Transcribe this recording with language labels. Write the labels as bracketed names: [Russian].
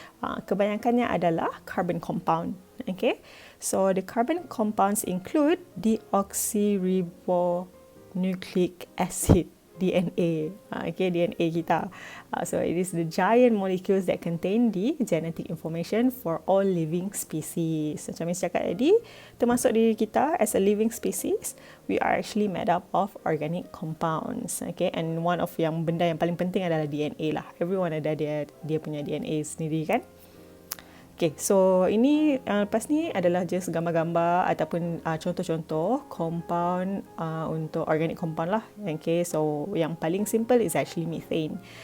[Malay] Kebanyakannya adalah carbon compound. [English] Okay, so the carbon compounds include deoxyribonucleic acid, DNA. Okay, DNA kita. So it is the giant molecules that contain the genetic information for all living species. [Malay] Macam Miss cakap tadi, termasuk diri kita [English] as a living species, we are actually made up of organic compounds. Okay, and one of [Malay] yang benda yang paling penting adalah DNA lah. Everyone ada dia punya DNA sendiri kan. Okay, so ini lepas ni adalah just gambar-gambar ataupun contoh-contoh compound untuk organic compound lah. [English] Okay, so [Malay] yang paling [English] simple is actually methane.